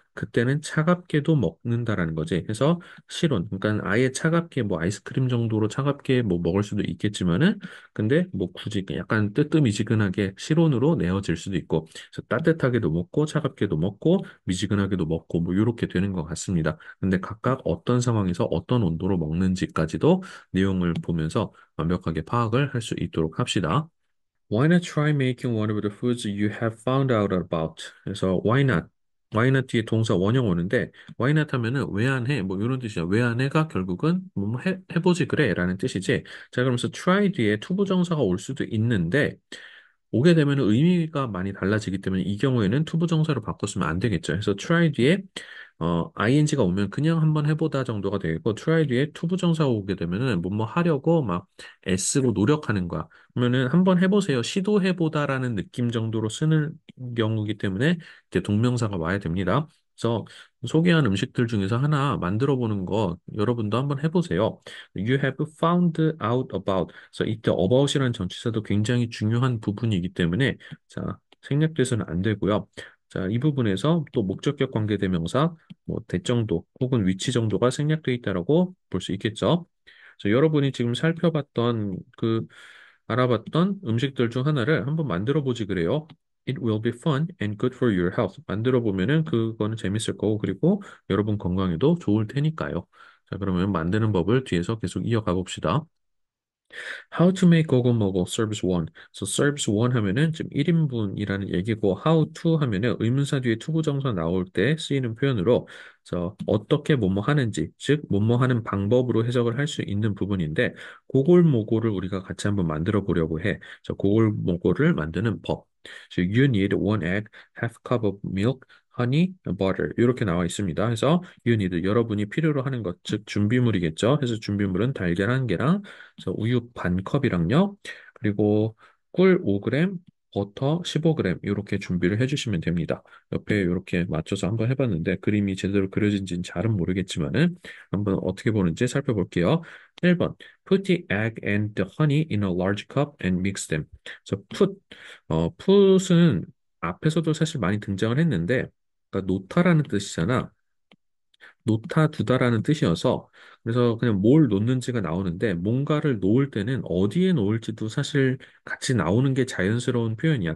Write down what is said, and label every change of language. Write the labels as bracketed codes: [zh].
[ko] 그때는 차갑게도 먹는다라는 거지. 그래서 실온, 그러니까 아예 차갑게 뭐 아이스크림 정도로 차갑게 뭐 먹을 수도 있겠지만은 근데 뭐 굳이 약간 뜨뜻미지근하게 실온으로 내어질 수도 있고 그래서 따뜻하게도 먹고 차갑게도 먹고 미지근하게도 먹고 뭐 이렇게 되는 것 같습니다. 근데 각각 어떤 상황에서 어떤 온도로 먹는지까지도 내용을 보면서 완벽하게 파악을 할 수 있도록 합시다. [en] Why not try making one of the foods you have found out about? [ko] 그래서 [en] why not? why not [ko] 뒤에 동사 원형 오는데 why not 하면은 왜 안 해? 뭐 이런 뜻이야. 왜 안 해가 결국은 뭐 해보지 그래 라는 뜻이지. 자 그러면서 try 뒤에 투부정사가 올 수도 있는데 오게 되면 의미가 많이 달라지기 때문에 이 경우에는 투부정사로 바꿨으면 안 되겠죠. 그래서 try 뒤에 ing가 오면 그냥 한번 해보다 정도가 되겠고 try 뒤에 투부정사가 오게 되면은 뭐뭐 하려고 막 애쓰고 노력하는 거야. 그러면은 한번 해보세요. 시도해보다라는 느낌 정도로 쓰는 경우이기 때문에 이제 동명사가 와야 됩니다. 그래서 소개한 음식들 중에서 하나 만들어 보는 거 여러분도 한번 해보세요. [en] You have found out about. [ko] 그래서 이때 about이라는 전치사도 굉장히 중요한 부분이기 때문에 자 생략돼서는 안 되고요. 자, 이 부분에서 또 목적격 관계대명사, 뭐 대정도 혹은 위치 정도가 생략돼 있다라고 볼 수 있겠죠. 그래서 여러분이 지금 살펴봤던 알아봤던 음식들 중 하나를 한번 만들어 보지 그래요. [en] It will be fun and good for your health. [ko] 만들어 보면은 그거는 재밌을 거고 그리고 여러분 건강에도 좋을 테니까요. 자, 그러면 만드는 법을 뒤에서 계속 이어가 봅시다. [en] How to make 고구마고 service 1. So service 1 [ko] 하면은 지금 1인분이라는 얘기고 [en] how to [ko] 하면은 의문사 뒤에 투부정사 나올 때 쓰이는 표현으로 어떻게 뭐뭐 하는지 즉 뭐뭐 하는 방법으로 해석을 할 수 있는 부분인데 고골모고를 우리가 같이 한번 만들어 보려고 해. 고골모고를 만드는 법. [en] So you need one egg, half cup of milk, honey, butter [ko] 이렇게 나와 있습니다. 그래서 [en] you need [ko] 여러분이 필요로 하는 것, 즉 준비물이겠죠. 그래서 준비물은 달걀 한 개랑 우유 반 컵이랑요. 그리고 꿀 5g, 버터 15g 이렇게 준비를 해주시면 됩니다. 옆에 이렇게 맞춰서 한번 해봤는데 그림이 제대로 그려진지는 잘은 모르겠지만은 한번 어떻게 보는지 살펴볼게요. [en] 1번 Put the egg and the honey in a large cup and mix them. [ko] put은 앞에서도 사실 많이 등장을 했는데 그러니까 놓다라는 뜻이잖아. 놓다 두다라는 뜻이어서 그래서 그냥 뭘 놓는지가 나오는데 뭔가를 놓을 때는 어디에 놓을지도 사실 같이 나오는 게 자연스러운 표현이야.